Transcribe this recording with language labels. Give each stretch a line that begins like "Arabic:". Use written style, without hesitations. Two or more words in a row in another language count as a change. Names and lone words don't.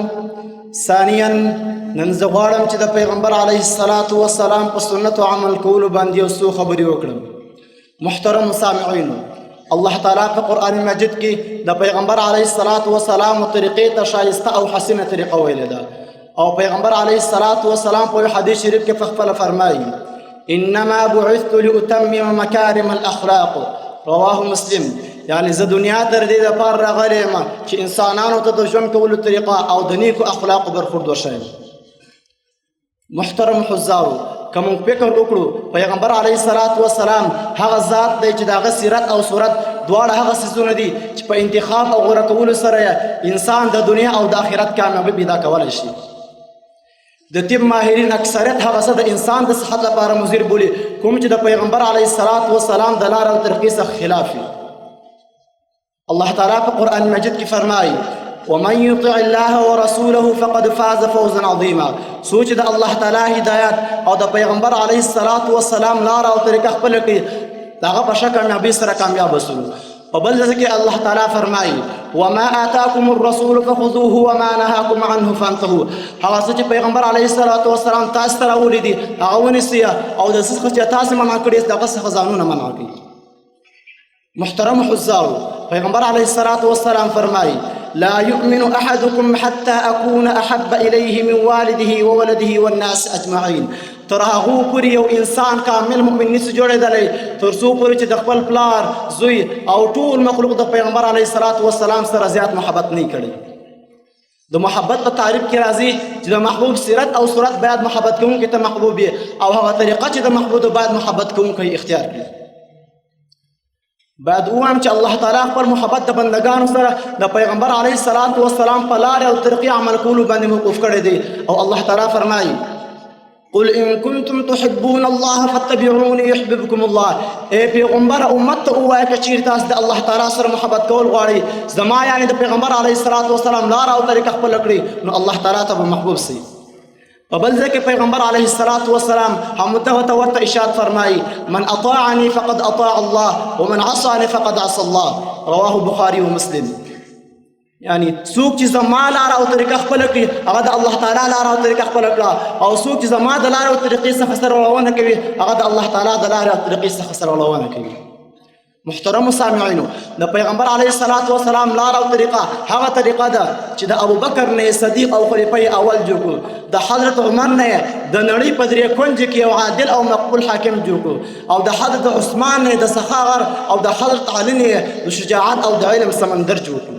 Pashto: ثانیا نن زه غواړم چې د پیغمبر
Arabic: علیه الصلاة والسلام
Pashto: په سنت او عمل کولو باندې یو څو خبرې وکړم. محترم سامعینو، الله تعالی په قرآن مجید کې د پیغمبر
Arabic: علیه الصلاة والسلام
Pashto: طریقې ته شایسته او حسینه طریقه ویلې ده، او پیغمبر
Arabic: علیه الصلاة والسلام
Pashto: په حدیث شریف کې په خپله فرمایي
Arabic: انما بعثت لاتمم مکارم الاخلاق، رواه مسلم.
Pashto: یعنی زه دنیا ته د دې دپاره راغلی یم چې انسانانو ته د ژوند کولو طریقه او د نیکو اخلاقو برخورد وښیم. محترم حضارو، که موږ فکر وکړو پیغمبر
Arabic: علیه الصلاة والسلام
Pashto: هغه ذات دی چې د هغه سیرت او صورت دواړه هغه څیزونه دي چې په انتخاب او غوره کولو سره انسان د دنیا او د آخرت کامیابي پیدا کولی شي. د طب ماهرین اکثریت هغه څه د انسان د صحت لپاره مضر بولي کوم چې د پیغمبر
Arabic: علیه الصلاة والسلام
Pashto: د لار او طریقې څخه خلاف وي. الله تعالی په قرآن مجید کې فرمایي
Arabic: ومن يطع الله ورسوله فقد فاز فوزا عظیما.
Pashto: څوک چې د الله تعالی هدایت او د پیغمبر
Arabic: علیه الصلاة والسلام
Pashto: لار او طریقه خپله کړي د هغه په ښه کامیابۍ سره کامیاب وسلو. په بل ځای کې الله تعالی فرمایي
Arabic: وما آتاکم الرسول فخذوه وما نهاکم عنه فانتهوا.
Pashto: هغه څه چې پیغمبر
Arabic: علیه الصلاة والسلام
Pashto: تاسو ته راوړي دي هغه ونیسئ، او د څه څخه چې تاسو منع کړي د هغه څخه ځانونه منع کړئ. محترم حضارو، پیغمبر
Arabic: علیه الصلاة والسلام
Pashto: فرمایي
Arabic: لا يؤمن أحدكم حتى أكون أحب إليه من والده وولده والناس أجمعين.
Pashto: تر هغو پورې یو انسان کامل مؤمن نشي جوړېدلی تر څو پورې چې د خپل پلار، زوی او ټول مخلوق د پیغمبر
Arabic: علیه الصلاة والسلام
Pashto: سره زیات محبت نه کړي. د محبت په تعریف کې راځي چې د محبوب سیرت او صورت باید محبت کوونکي ته محبوب وي، او هغه طریقه چې د محبوب باید محبت کوونکی اختیار کړي. باید ووایم چې الله تعالی خپل محبت د بندگانو سره د پیغمبر
Arabic: علیه الصلاة والسلام
Pashto: په لارې او طریقې عمل کولو باندې موقوف کړی دی، او الله تعالی فرمایي
Arabic: قل ان کنتم تحبون الله فاتبعوني يحببكم الله.
Pashto: ای پیغمبر امت ته ووایه که چیرې تاسو د الله تعالی سره محبت کول غواړئ، زما یعنې د پیغمبر
Arabic: علیه الصلاة والسلام
Pashto: لاره او طریقه خپله کړئ، نو الله تعالی ته به محبوب سئ. په بل ځای کې پیغمبر
Arabic: علیه الصلاة والسلام
Pashto: همدغه ته ورته اشارت فرمایي
Arabic: من اطاعني فقد اطاع الله ومن عصاني فقد عصى الله، رواه بخاري ومسلم.
Pashto: یعنی څوک چې زما لاره او طریقه خپله کړي هغه د الله تعالی لاره او طریقه خپله کړه، او څوک چې زما د لارې او طریقې څخه سرغړونه کوي هغه د الله تعالی د لارې او طریقې څخه سرغړونه کوي. محترم سامعینو، د پیغمبر
Arabic: علیه الصلاة والسلام
Pashto: لار او طریقه هغه طریقه ده چې د ابوبکر نه صدیق او خلیفه اول جوړ کړو، د حضرت عمر نه د نړۍ په درې کونج کې یو عادل او مقبول حاکم جوړ کړو، او د حضرت عثمان نه د سخاغر او د حضرت علی نه د شجاعت او د علم سمندر جوړ کړو.